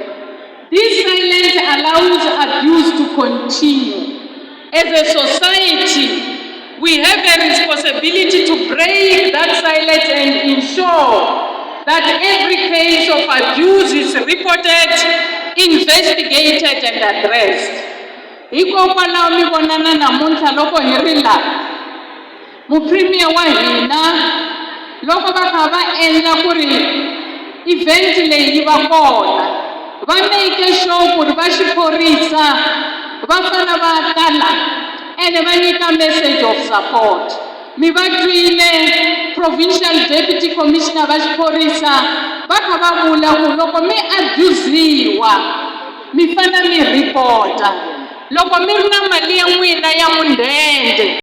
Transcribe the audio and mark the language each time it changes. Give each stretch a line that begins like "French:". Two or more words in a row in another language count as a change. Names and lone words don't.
English: This silence allows abuse to continue. As a society, we have a responsibility to break that silence and ensure that every case of abuse is reported, investigated, and addressed.
Tsonga: Hikokwalaho mi vonana namuntlha loko hi ri la mupremier wa hina loko va kha va endla ku ri event leyi yi va kona va
English: make sure
Tsonga: ku ri va xiphorisa va fana va tala ene va nyika
English: message of support.
Tsonga: Mi va twile
English: provincial deputy commissioner
Tsonga: va xiphorisa va kha va vula ku loko mi abusiwa mi fana mi reporta loko mi ri na mali ya n'wina ya mudende